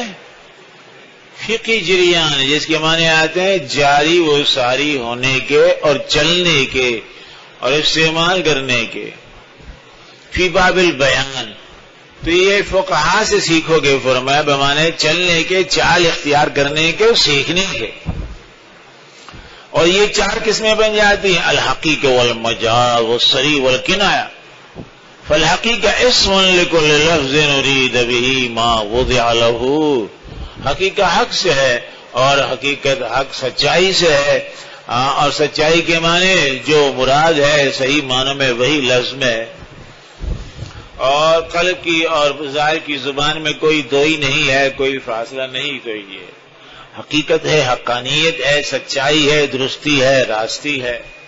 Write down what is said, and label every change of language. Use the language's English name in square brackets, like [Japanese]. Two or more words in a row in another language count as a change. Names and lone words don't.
[Urdu] فقہی جریان، جس کے معنی آتے ہیں جاری و ساری ہونے کے اور چلنے کے اور استعمال کرنے کے، [Arabic] فی باب البیان، [Urdu] تو یہ فقہا سے سیکھو گے، فرمایا بمانے چلنے کے، چال اختیار کرنے کے، سیکھنے کے، اور یہ چار قسمیں بن جاتی ہیں، [Arabic] الحقیقہ والمجاز والصریح والکنایہ۔ فالحقیقہ اسم لکل لفظ نرید بہ ما وضع لہ، [Urdu] حقیقہ حق سے ہے اور حقیقت حق سچائی سے ہے، اور سچائی کے معنی جو مراد ہے صحیح معنوں میں وہی لفظ میں، اور قلب کی اور ظاہر کی زبان میں کوئی دوئی نہیں ہے، کوئی فاصلہ نہیں، تو یہ حقیقت ہے، حقانیت ہے، سچائی ہے، درستی ہے، راستی ہے۔